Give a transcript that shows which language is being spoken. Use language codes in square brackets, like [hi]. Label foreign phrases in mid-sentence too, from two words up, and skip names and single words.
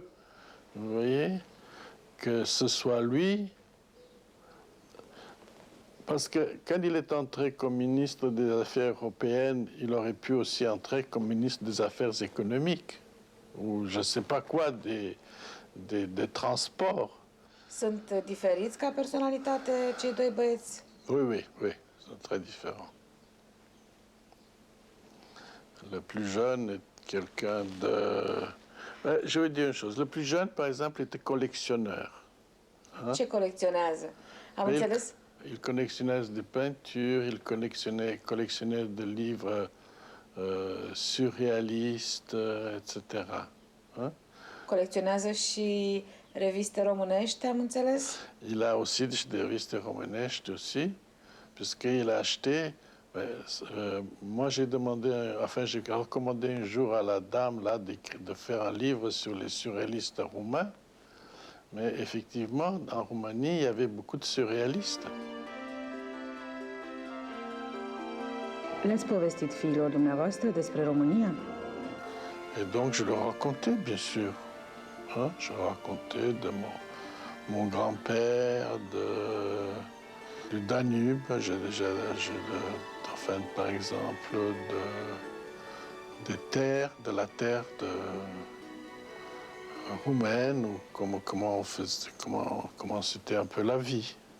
[fr] Vous voyez, que ce soit lui. Parce que quand il est entré comme ministre des Affaires européennes, il aurait pu aussi entrer comme ministre des Affaires économiques. Ou je ne sais pas quoi, des transports. [ro] Sunt diferiți ca personalitate cei doi băieți? [fr] Oui, sont très différents. Le plus jeune est quelqu'un de... Je vais dire une chose. Le plus jeune, par exemple, était collectionneur. Hein? [ro] Ce colecționează? Am înțeles? [fr] Il collectionnait des peintures, il collectionnait des livres surréalistes, etc. Hein? [ro] Colecționează și reviste românești, am înțeles? [fr] Il a aussi des revistes romanesques aussi, puisqu'il a acheté. Moi, j'ai recommandé un jour à la dame là de faire un livre sur les surréalistes roumains. Mais effectivement, en Roumanie, il y avait beaucoup de surréalistes. [ro] Le-ați povestit fiilor dumneavoastră despre România? [fr] Et donc, je leur racontais, bien sûr. Hein? Je leur racontais de mon grand-père, du Danube. Enfin, par exemple, de la terre roumaine, ou comment c'était un peu la vie.